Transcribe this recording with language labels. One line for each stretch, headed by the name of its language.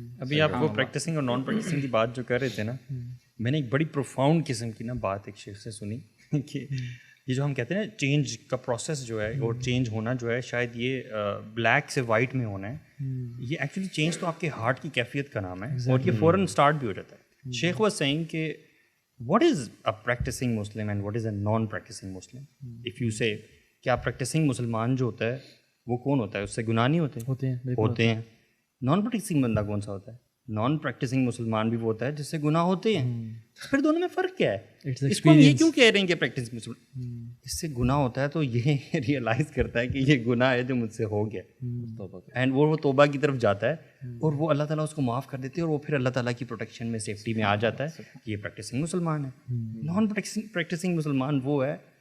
Urdu: ابھی آپ کو پریکٹسنگ اور نان پریکٹسنگ کی بات جو کر رہے تھے نا, میں نے ایک بڑی پروفاؤنڈ قسم کی نا بات ایک شیخ سے سنی کہ یہ جو ہم کہتے ہیں نا چینج کا پروسیس جو ہے اور چینج ہونا جو ہے, شاید یہ بلیک سے وائٹ میں ہونا ہے, یہ ایکچولی چینج تو آپ کے ہارٹ کی کیفیت کا نام ہے, اور یہ فوراً اسٹارٹ بھی ہو جاتا ہے.
English: شیخ was saying کہ what is a practicing Muslim and what is a non-practicing Muslim? If you say
Urdu: کیا پریکٹسنگ مسلمان جو ہوتا ہے وہ کون ہوتا ہے, اس سے گناہ نہیں ہوتے ہیں. نان پریکٹسنگ بندہ کون سا ہوتا ہے؟ نان پریکٹسنگ مسلمان بھی وہ ہوتا ہے جس سے گناہ ہوتے ہیں. پھر دونوں میں فرق کیا ہے؟ اس کو ہم یہ کیوں کہہ رہے ہیں کہ پریکٹسنگ مسلمان, اس سے گناہ ہوتا ہے تو یہ ریئلائز کرتا ہے کہ یہ گناہ ہے جو مجھ سے ہو گیا, اینڈ وہ توبہ کی طرف جاتا ہے اور وہ اللہ تعالیٰ اس کو معاف کر دیتے ہیں, اور وہ پھر اللہ تعالیٰ کی پروٹیکشن میں, سیفٹی میں آ جاتا ہے. یہ پریکٹسنگ مسلمان ہے. نان پریکٹسنگ مسلمان وہ ہے